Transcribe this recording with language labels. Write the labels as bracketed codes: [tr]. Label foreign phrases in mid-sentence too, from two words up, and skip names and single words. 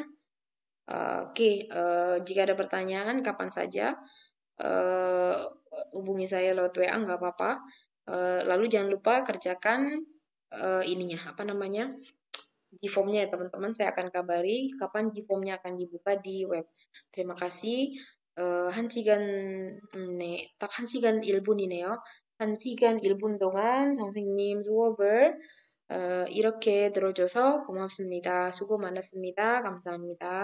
[id] Oke, jika ada pertanyaan kapan saja eh, hubungi saya lewat WA nggak apa-apa. Lalu jangan lupa kerjakan ininya apa namanya Gform-nya ya teman-teman. Saya akan kabari kapan Gform-nya akan dibuka di web. Terima kasih. [ko] 한 시간, 네, 딱 1시간 1분이네요. 1시간 1분 동안 선생님 수업을 이렇게 들어줘서 고맙습니다. 수고 많았습니다. 감사합니다.